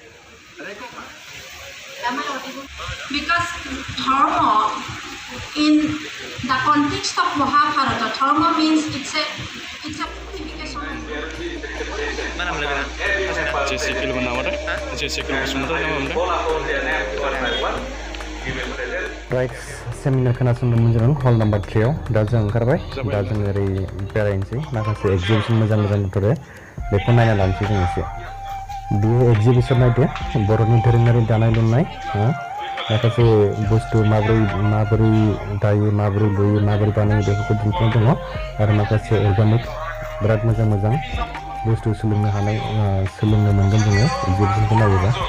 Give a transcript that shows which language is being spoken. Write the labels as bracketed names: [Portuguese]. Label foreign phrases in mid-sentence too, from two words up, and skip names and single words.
[English] because dharma in the context of Mahabharata, dharma means it's a purification. right seminar [Bodo] खोनासंदोंमोन जों [English] hall number [Bodo] 3 आव दा जों ओंखारबाय दा जों ओरै बेरायनोसै माखासे एक्जिबिशन मोजां दंथ'रो बेखौ नायना लानोसै जों एसे बे एक्जिबिशन नायदो बर'नि दोरोङारि दानाय लुनाय माखासे बुस्थु माबोरै दायो माबोरै लुयो माबोरै बानायो बेफोरखौ दिन्थिनाय दङ आरो माखासे अर्गानिक बिराद मोजां बुस्थु सोलोंनो मोनगोन जोङो एक्जिबिशनखौ नायोबा